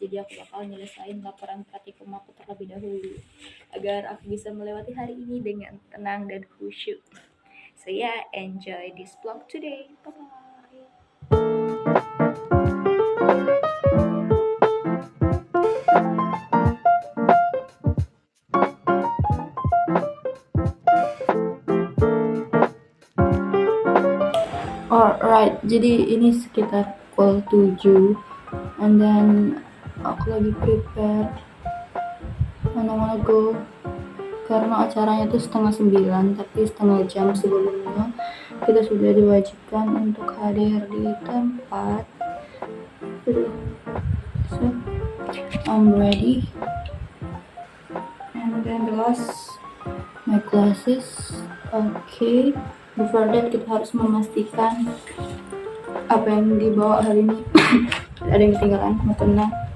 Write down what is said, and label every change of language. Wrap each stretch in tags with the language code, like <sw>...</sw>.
<id>Jadi aku bakal nyelesain laporan praktikum aku terlebih dahulu agar aku bisa melewati hari ini dengan tenang dan khusyuk.</id> <en>So yeah, enjoy this vlog today. Bye bye. Alright,</en> <id>jadi ini sekitar pukul 7,</id> <en>and then</en> <id>aku lagi prepare</id> <en>and I wanna go</en> <id>karena acaranya itu 8:30, tapi setengah jam sebelumnya kita sudah diwajibkan untuk hadir di tempat.</id> <en>So I'm ready, and then the last my classes. Okay, before that</en> <id>kita harus memastikan apa yang dibawa hari ini ada yang ketinggalan, mau tenang.</id>